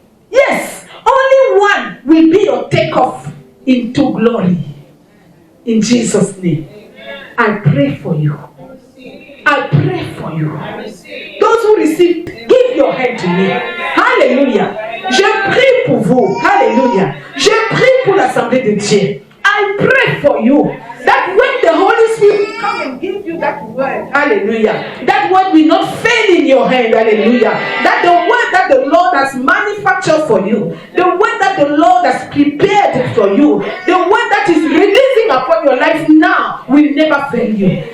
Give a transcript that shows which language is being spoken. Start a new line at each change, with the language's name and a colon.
English: Yes, only one will be your takeoff into glory. In Jesus' name. I pray for you. I pray for you. Those who receive, give your hand to me.
French: Hallelujah. Je prie pour vous. Hallelujah. Je prie pour l'Assemblée de Dieu.
English: I pray for you that when the Holy Spirit will come and give you that word, hallelujah, that word will not fail in your hand, hallelujah. That the word that the Lord has manufactured for you, the word that the Lord has prepared for you, the word that is releasing upon your life now will never fail you.